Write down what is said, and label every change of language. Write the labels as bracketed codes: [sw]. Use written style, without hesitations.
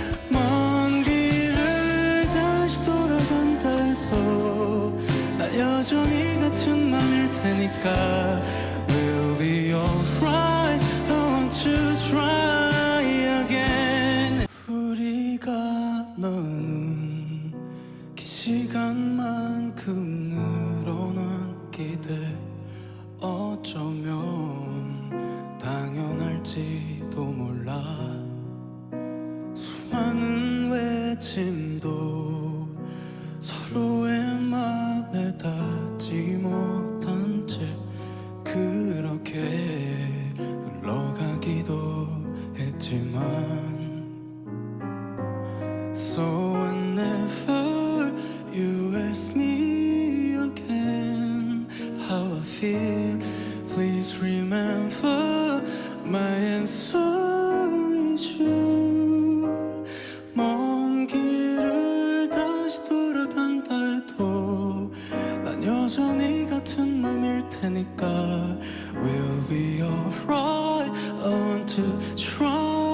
[ko] 먼 길을 다시 돌아간다 해도 나 여전히 같은 맘일 테니까. [en] We'll be alright, I want to try again. [ko] 우리가 나눈 긴 시간만큼 늘어난 기대, 어쩌면 당연할지도 몰라. 수많은 외침도 서로의 맘에 닿지 못한 채 그렇게 흘러가기도 했지만, [en] So whenever you ask me again how I feel, please remember my answer is you. [ko] 먼 길을 다시 돌아간다 해도 난 여전히 같은 맘일 테니까. [en] We'll be alright, I want to try